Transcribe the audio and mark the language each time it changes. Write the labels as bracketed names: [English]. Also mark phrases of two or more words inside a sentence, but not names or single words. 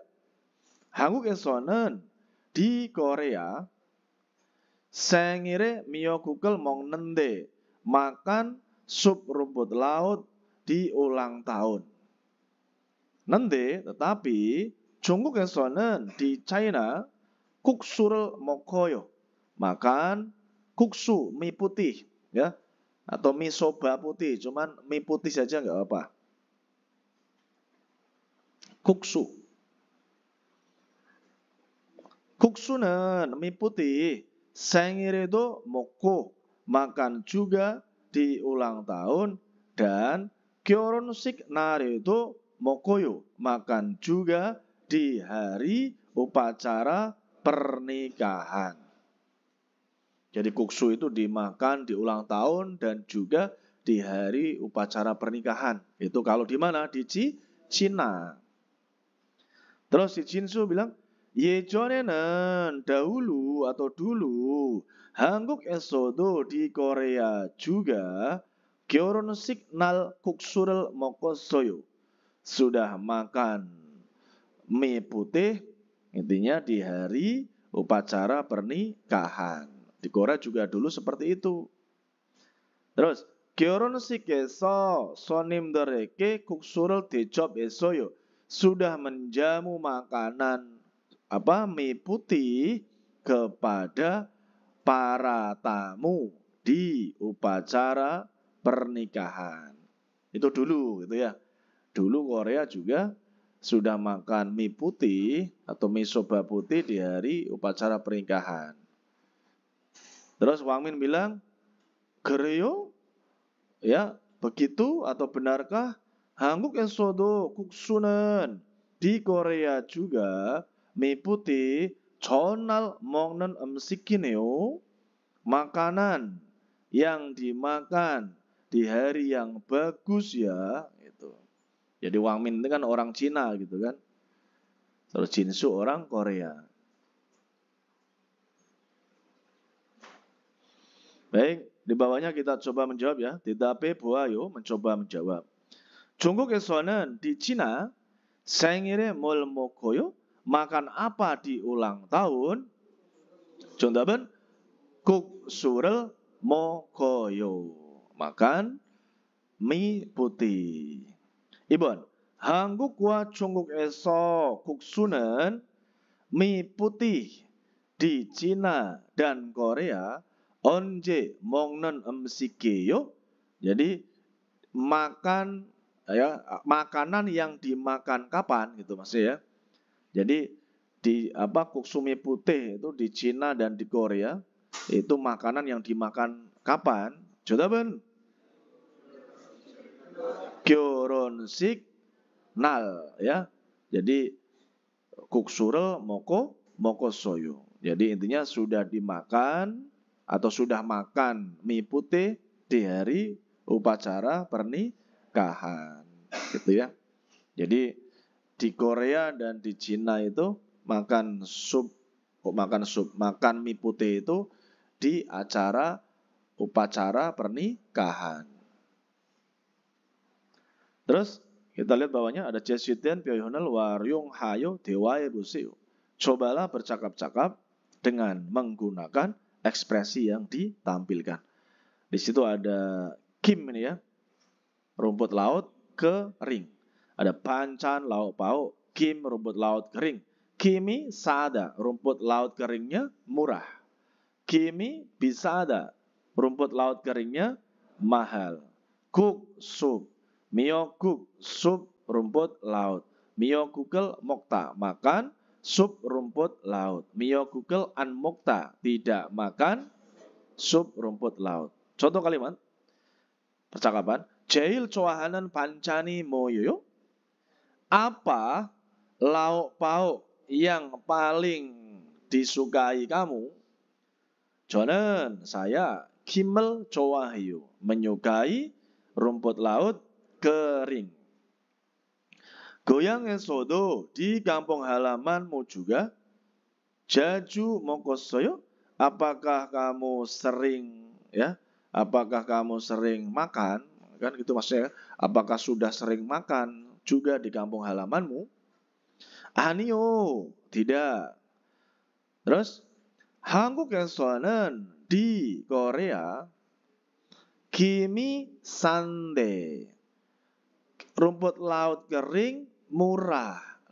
[Indonesian] 한국에서는 di Korea [Korean] 생일에 미역국을 먹는데 [Indonesian] makan sup rumput laut di ulang tahun. Nanti tetapi 중국에서는 di China [Korean] 국수를 먹어요. [Indonesian] Makan kuksu, mie putih, ya, atau mie soba putih, cuman mie putih saja nggak apa. Kuksu. Kuksu는 mie putih. [Korean] 생일에도 먹고 [Indonesian] makan juga di ulang tahun dan [Korean] 결혼식 날에도 먹어요. [Indonesian] Makan juga di hari upacara pernikahan. Jadi kuksu itu dimakan di ulang tahun dan juga di hari upacara pernikahan. Itu kalau di mana? Di Cina. Terus si Jinsu bilang, 예전에는 dahulu atau dulu 한국에서도 di Korea juga [Korean] 결혼식 날 국수를 먹었어요. [Indonesian] Sudah makan mie putih, intinya di hari upacara pernikahan. Di Korea juga dulu seperti itu. [Korean] Terus 결혼식에서 손님들에게 국수를 대접했어요. [Indonesian] Sudah menjamu makanan mie putih kepada para tamu di upacara pernikahan. Itu dulu gitu ya. Dulu Korea juga sudah makan mie putih atau mie soba putih di hari upacara pernikahan. Terus Wang Min bilang, 그래요? Ya, begitu atau benarkah? [Korean] 한국에서도 국수는 [Indonesian] di Korea juga mie putih [Korean] 전날 먹는 음식이네요. [Indonesian] Makanan yang dimakan di hari yang bagus ya, gitu. Jadi Wang Min itu kan orang Cina gitu kan. Terus Jinsu orang Korea. Baik, di bawahnya kita coba menjawab ya. [Korean] 대답해 보아요. [Indonesian] mencoba menjawab. [Korean] 중국에서는 [Indonesian] di Cina [Korean] 생일에 뭘 먹어요? [Indonesian] Makan apa di ulang tahun? [Korean] 정답은 국수를 먹어요. [Indonesian] Makan mie putih. [Korean] 2번. 한국과 중국에서 국수는 [Indonesian] mie putih di Cina dan Korea [Korean] 언제 먹는 음식이에요? [Indonesian] Jadi makan ya, makanan yang dimakan kapan gitu maksudnya ya. Jadi di kuksu mie putih itu di Cina dan di Korea itu makanan yang dimakan kapan? [Korean] 정답은 결혼식 날 ya. Jadi 국수를 먹었어요. [Indonesian] Jadi intinya sudah dimakan atau sudah makan mie putih di hari upacara pernikahan. Gitu ya. Jadi di Korea dan di Cina itu makan mie putih itu di acara upacara pernikahan. Terus kita lihat bawahnya ada [Korean] 제시된 표현을 활용하여 대화해 보세요. [Indonesian] Cobalah bercakap-cakap dengan menggunakan ekspresi yang ditampilkan. Di situ ada kim ini ya, rumput laut kering. Ada bancan lauk pauk, kim rumput laut kering. [Korean] 김이 싸다, [Indonesian] rumput laut keringnya murah. [Korean] 김이 비싸다, [Indonesian] rumput laut keringnya mahal. Kuk sup, miokuk sup rumput laut. [Korean] 미역국을 먹다, [Indonesian] makan sup rumput laut. [Korean] 미역국을 안 먹다, [Indonesian] tidak makan sup rumput laut. Contoh kalimat percakapan. [Korean] 제일 좋아하는 반찬이 뭐예요? [Indonesian] Apa lauk pauk yang paling disukai kamu? [Korean] Saya kim을 좋아해요. [Indonesian] Menyukai rumput laut kering. 고향에서도 di kampung halamanmu juga [Korean] 자주 먹었어요? [Indonesian] Apakah kamu sering makan? Kan gitu maksudnya. Apakah sudah sering makan juga di kampung halamanmu? 아니요, tidak. Terus 한국에서는 di Korea [Korean] 김이 싸네, [Indonesian] rumput laut kering murah.